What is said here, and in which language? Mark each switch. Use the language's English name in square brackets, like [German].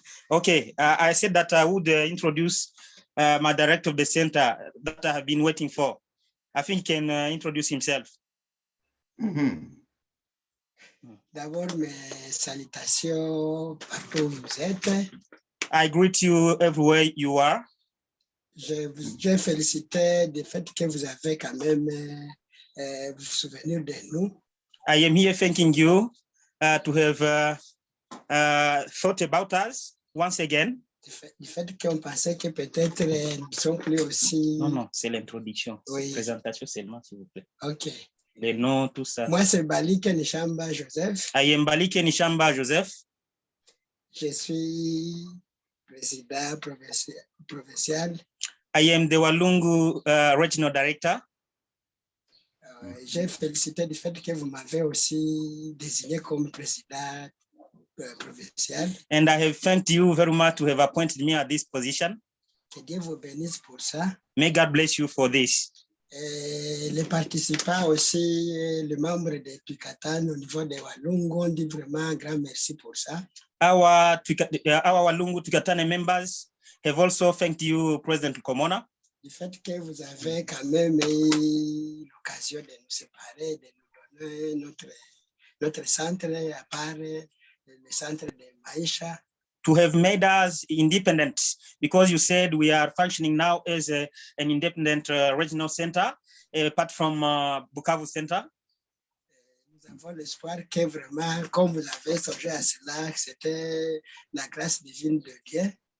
[English] Okay, I said that I would introduce my director of the center that I have been waiting for. I think he can introduce himself. [French] D'abord, mes salutations partout où vous êtes. [English] I greet you everywhere you are. [French] Je félicite du fait que vous avez quand même vous souvenir de nous. [English] I am here thanking you to have thought about us once again. [French] Du fait qu'on pensait que peut-être nous ne sommes plus aussi... Non, c'est l'introduction. Oui. Présentation seulement, s'il vous plaît. OK. Les noms, tout ça. Moi, c'est Balike Nishamba Joseph. [English] I am Balike Nishamba Joseph. [French] Je suis président provincial. [English] I am the Walungu Regional Director. [French] J'ai félicité du fait que vous m'avez aussi désigné comme président provincial. [English] And I have thanked you very much to have appointed me at this position. [French] Que Dieu vous bénisse pour ça. [English] May God bless you for this. [French] Les participants aussi, les membres de Twikatane au niveau de Walungu, on dit vraiment un grand merci pour ça. [English] Our Walungu Twikatane members have also thanked you, President Komona. [French] Du fait que vous avez quand même eu l'occasion de nous séparer, de nous donner notre centre à part le centre de Maïcha. [English] To have made us independent, because you said we are functioning now as an independent regional center, apart from Bukavu Center. [French] Nous avons l'espoir que vraiment, comme vous avez songé à cela, c'était la grâce divine de Dieu.